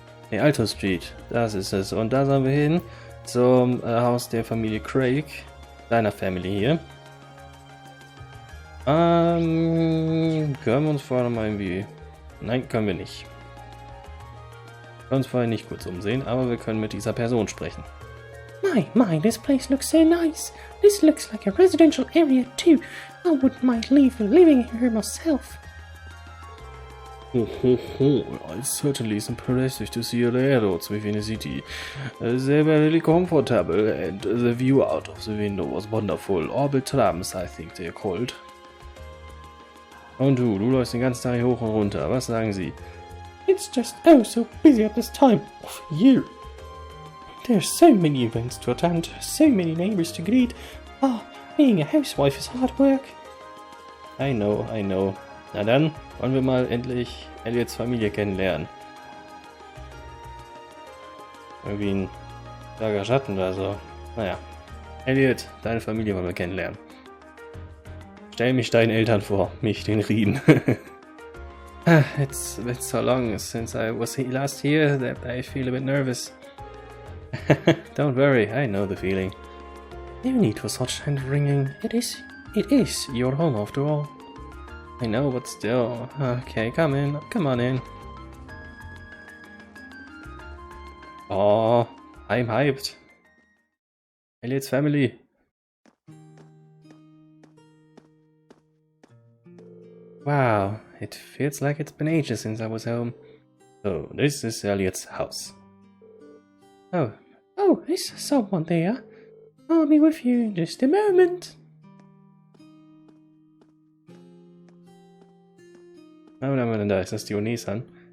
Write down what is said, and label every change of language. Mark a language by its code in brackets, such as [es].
[de] Ne, Alto Street, das ist es. Und da sollen wir hin zum Haus der Familie Craig, deiner Family hier. Können wir uns vorher noch mal irgendwie... Nein, können wir nicht. Wir können uns vorher nicht kurz umsehen, aber wir können mit dieser Person sprechen. [en] My, this place looks so nice. This looks like a residential area too. I wouldn't mind living here myself. It certainly is impressive to see a railroads within a city. They were really comfortable and the view out of the window was wonderful. Orbital trams, I think they're called. [de] Und du läufst den ganzen Tag hier hoch und runter. Was sagen Sie? [en] It's just oh so busy at this time of year. There's so many events to attend, so many neighbors to greet. Being a housewife is hard work. I know. [de] Na dann wollen wir mal endlich Elliots Familie kennenlernen. Irgendwie ein starker Schatten oder so. Naja. Elliot, deine Familie wollen wir kennenlernen. Stell mich deinen Eltern vor, mich den Rieden. [en] It's been so long since I was last here that I feel a bit nervous. Don't worry, I know the feeling. No need for such hand-wringing. It is your home after all. I know, but still. Okay, come on in. Oh, I'm hyped. Elliot's family. Wow, it feels like it's been ages since I was home. So, this is Elliot's house. Oh, is someone there? I'll be with you in just a moment. [de] Oh, nein, da ist das die Onesan.